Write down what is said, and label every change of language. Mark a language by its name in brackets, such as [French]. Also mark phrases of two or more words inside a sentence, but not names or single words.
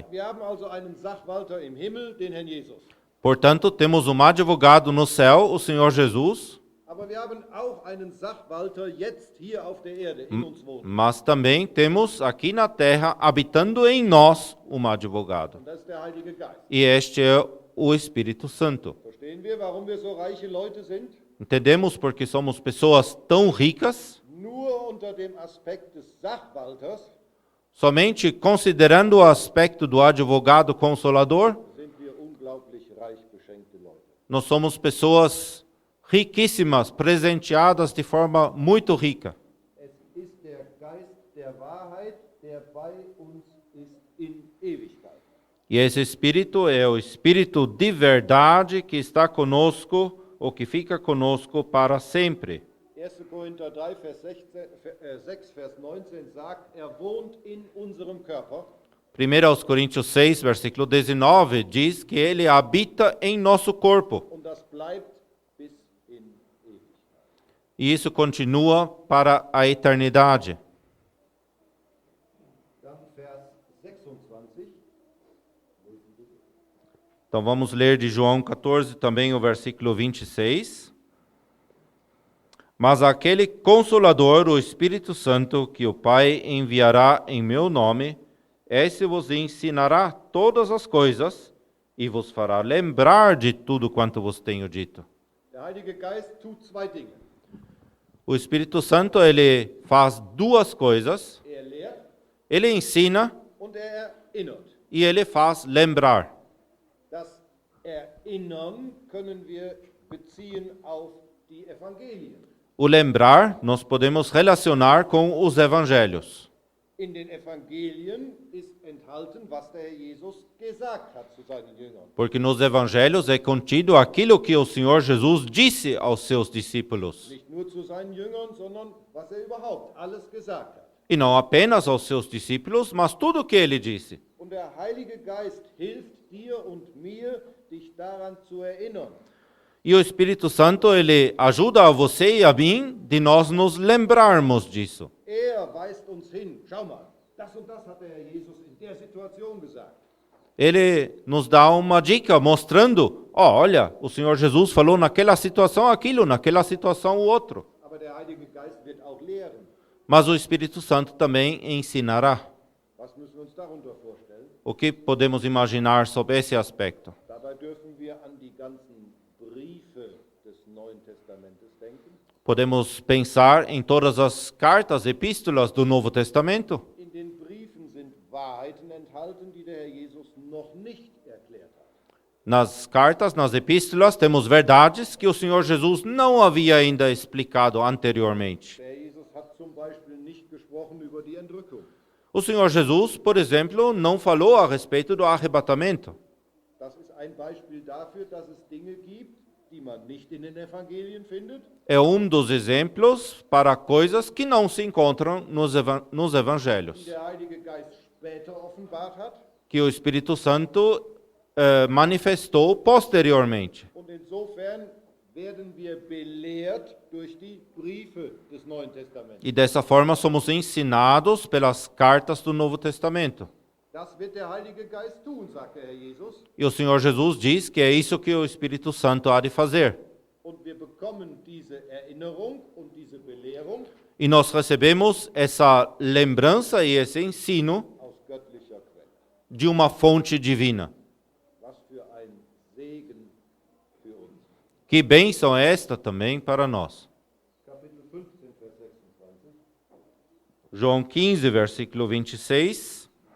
[German] Wir haben also einen Sachwalter im Himmel, den Herrn Jesus. [Portuguese] Portanto, temos um advogado no céu, o Senhor Jesus, [German] Aber wir haben auch einen Sachwalter jetzt hier auf der Erde, in uns wohnt. [Portuguese] mas também temos aqui na terra, habitando em nós, um advogado. [German] Und das ist der Heilige Geist. [Portuguese] E este é o Espírito Santo. [German] Verstehen wir, warum wir so reiche Leute sind? [Portuguese] Entendemos porque somos pessoas tão ricas? [German] Nur unter dem Aspekt des Sachwalters [Portuguese] Somente considerando o aspecto do advogado consolador, [German] sind wir unglaublich reich beschenkte Leute. [Portuguese] nós somos pessoas riquíssimas, presenteadas de forma muito rica. [German] Es ist der Geist der Wahrheit, der bei uns ist in Ewigkeit. [Portuguese] E esse Espírito é o Espírito de verdade que está conosco, ou que fica conosco para sempre. [German] 1. Korinther 3, Vers 6, Vers 19 sagt, er wohnt in unserem Körper. [Portuguese] 1 Coríntios 6, versículo 19, diz que Ele habita em nosso corpo. [German] Und das bleibt bis in Ewigkeit. [Portuguese] E isso continua para a eternidade. [German] Dann Vers 26. [Portuguese] Então vamos ler de João 14 também o versículo 26. Mas aquele Consolador, o Espírito Santo, que o Pai enviará em meu nome, esse vos ensinará todas as coisas e vos fará lembrar de tudo quanto vos tenho dito. [German] Der Heilige Geist tut zwei Dinge. [Portuguese] O Espírito Santo, ele faz duas coisas. [German] Er lehrt [Portuguese] Ele ensina [German] und er erinnert. [Portuguese] e ele faz lembrar. [German] Das Erinnern können wir beziehen auf die Evangelien. [Portuguese] O lembrar, nós podemos relacionar com os evangelhos. [German] In den Evangelien ist enthalten, was der Herr Jesus gesagt hat zu seinen Jüngern. [Portuguese] Porque nos evangelhos é contido aquilo que o Senhor Jesus disse aos seus discípulos. [German] Nicht nur zu seinen Jüngern, sondern was er überhaupt alles gesagt hat. [Portuguese] E não apenas aos seus discípulos, mas tudo o que ele disse. [German] Und Und der Heilige Geist hilft dir und mir, dich daran zu erinnern. [Portuguese] E o Espírito Santo, ele ajuda a você e a mim de nós nos lembrarmos disso. [German] Weist uns hin. Schau mal, das und das hat der Herr Jesus in der Situation gesagt. [Portuguese] Ele nos dá uma dica mostrando, olha, o Senhor Jesus falou naquela situação aquilo, naquela situação o outro. [German] Aber der Heilige Geist wird auch lehren. [Portuguese] Mas o Espírito Santo também ensinará. [German] Was müssen wir uns darunter vorstellen? [Portuguese] O que podemos imaginar sobre esse aspecto? [German] Dabei dürfen wir an die ganzen Briefe des Neuen Testamentes denken. [Portuguese] Podemos pensar em todas as cartas, epístolas do Novo Testamento. [German] In den Briefen sind Wahrheiten enthalten, die der Herr Jesus noch nicht erklärt hat. [Portuguese] Nas cartas, nas epístolas, temos verdades que o Senhor Jesus não havia ainda explicado anteriormente. [German] Der Herr Jesus hat zum Beispiel nicht gesprochen über die Entrückung. [Portuguese] O Senhor Jesus, por exemplo, não falou a respeito do arrebatamento. [German] Das ist ein Beispiel dafür, dass es Dinge gibt, die man nicht in den Evangelien findet. [Portuguese] É dos exemplos para coisas que não se encontram nos [German] Die [Portuguese] evangelhos, [German] der Heilige Geist später offenbart hat. [Portuguese] que o Espírito Santo manifestou posteriormente. [German] Und insofern werden wir belehrt durch die Briefe des Neuen Testaments. [Portuguese] E dessa forma somos ensinados pelas cartas do Novo Testamento. [German] Das wird der Heilige Geist tun, sagt der Herr Jesus. [Portuguese] E o Senhor Jesus diz que é isso que o Espírito Santo há de fazer. [German] Und wir bekommen diese Erinnerung und diese Belehrung [Portuguese] E nós recebemos essa lembrança e esse ensino [German] aus göttlicher Quelle. [Portuguese] de uma fonte divina. [German] Was für ein Segen für uns. [Portuguese] Que bênção é esta também para nós. [German] Kapitel 15, Vers 26. [Portuguese] João 15, versículo 26.